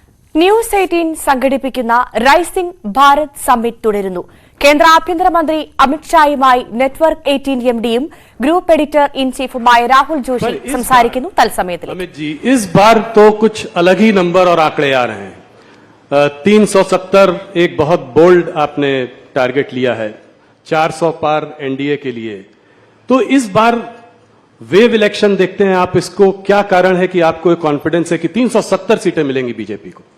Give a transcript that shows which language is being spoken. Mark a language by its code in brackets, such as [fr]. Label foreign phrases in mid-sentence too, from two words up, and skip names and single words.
[ml] ന്യൂസ് 18 സംഘടിപ്പിക്കുന്ന റൈസിംഗ് ഭാരത് സമ്മിറ്റ് തുടരുന്നു. കേന്ദ്ര ആഭ്യന്തരമന്ത്രി അമിത്ഷായുമായി നെറ്റ്വർക്ക് 18 എംഡിയും [en] group editor in chief [ml] രാഹുൽ जोशी സംസാരിക്കുന്നു. തത്സമയത്തിൽ [hi] अमित जी, इस बार तो कुछ अलग ही नंबर और आंकड़े आ रहे हैं। 370 एक बहुत बोल्ड आपने टारगेट लिया है, 400 पार एनडीए के लिए। तो इस बार [en] wave election [hi] देखते हैं आप, इसको क्या कारण है कि आपको कॉन्फिडेंस है कि 370 सीटें मिलेंगी बीजेपी को?